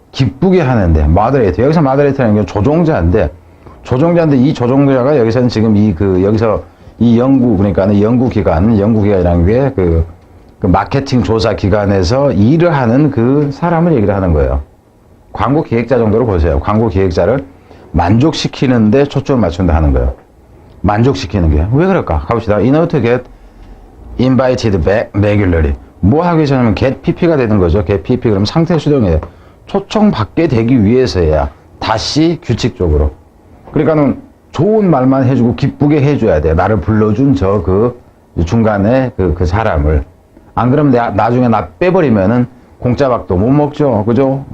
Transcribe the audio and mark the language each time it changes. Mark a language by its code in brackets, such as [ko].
[ko] 기쁘게 하는데, moderate. 여기서 moderate라는 게 조종자인데 이 조종자가 여기서는 지금 여기서 이 그러니까 연구기관이라는 게 그 마케팅 조사 기관에서 일을 하는 그 사람을 얘기를 하는 거예요. 광고 기획자 정도로 보세요. 광고 기획자를 만족시키는데 초점을 맞춘다 하는 거예요. 만족시키는 게. 왜 그럴까? 가봅시다. [en] In order to get invited back regularly. [ko] 뭐 하기 위해서 하면 get pp가 되는 거죠. get pp 그러면 상태 수동이에요. 초청받게 되기 위해서야 다시 규칙적으로. 그러니까는 좋은 말만 해주고 기쁘게 해줘야 돼. 나를 불러준 중간에 그 사람을. 안 그러면 나중에 나 빼버리면은 공짜 밥도 못 먹죠. 그죠?